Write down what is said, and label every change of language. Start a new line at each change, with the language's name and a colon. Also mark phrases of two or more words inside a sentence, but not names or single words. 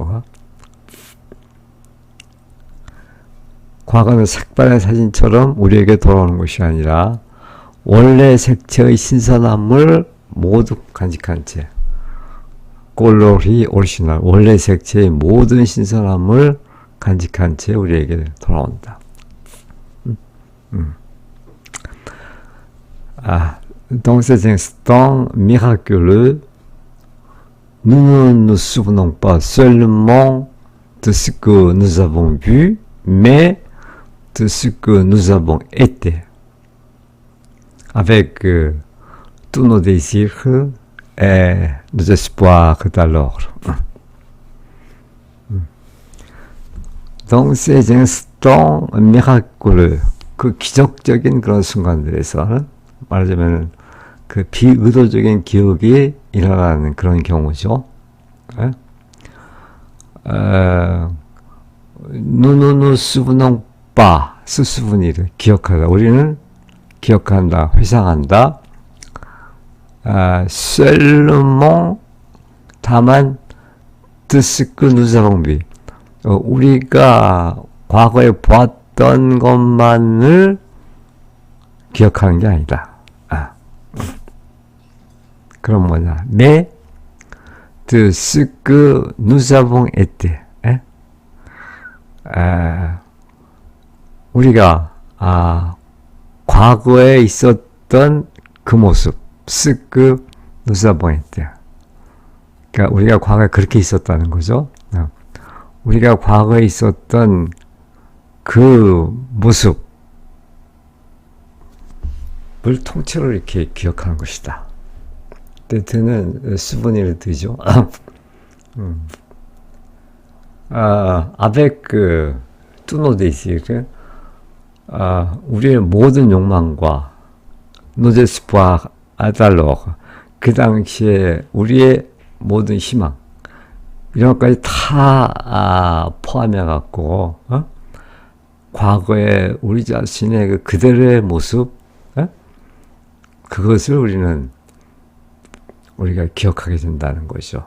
Korean: 과거는 색발의 사진처럼 우리에게 돌아오는 것이 아니라 원래 색채의 신선함을 모두 간직한 채
French: coloris original
Korean: 원래 색채의 모든 신선함을 간직한 채 우리에게 돌아온다.
French: Dans ces instants miraculeux, nous ne nous souvenons pas seulement de ce que nous avons vu, mais de ce que nous avons été, avec tous nos désirs et nos espoirs d'alors. Dans ces instants miraculeux,
Korean: 그 기적적인 그런 순간들에서 말하자면 그 비의도적인 기억이 일어나는 그런 경우죠.
French: Nous ne nous souvenons pas, se souvenir,
Korean: 기억하다. 우리는 기억한다, 회상한다.
French: Seulement, 다만, de ce que nous avons vu.
Korean: 우리가 과거에 보았던 것만을 기억하는 게 아니다. 그럼 뭐냐?
French: Mais de ce que nous avons été.
Korean: 우리가 과거에 있었던 그 모습,
French: ce que nous avons été.
Korean: 그러니까 우리가 과거에 그렇게 있었다는 거죠. 우리가 과거에 있었던 그 모습을 통째로 이렇게 기억하는 것이다. 드는 수분이를 드죠.
French: avec tous nos désirs,
Korean: 우리의 모든 욕망과
French: nos espoirs d'alors,
Korean: 그 당시에 우리의 모든 희망, 이런 것까지 다 포함해 갖고 과거에 우리 자신의 그 그대로의 모습, 그것을 우리가 기억하게 된다는 거죠.